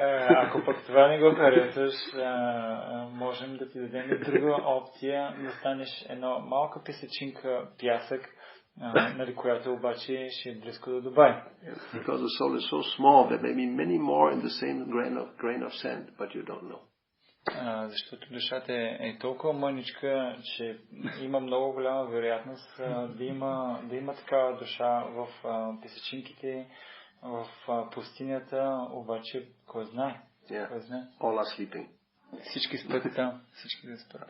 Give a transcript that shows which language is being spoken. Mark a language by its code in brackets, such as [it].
[bg] Ако пък това не го харесваш, можем да ти дадем и друга опция, да станеш една малка песечинка пясък, която обаче ще е близко до Дубай. [en] Because the soul is so small, there may be many more in the same grain of sand, but you don't know. [bg] Защото душата е толкова мъничка, че има много голяма вероятност да има такава душа в песечинките, в пустинята, обаче кой знае? Кой знае? [en] All are sleeping. [bg] Всички спят там, всички да спят.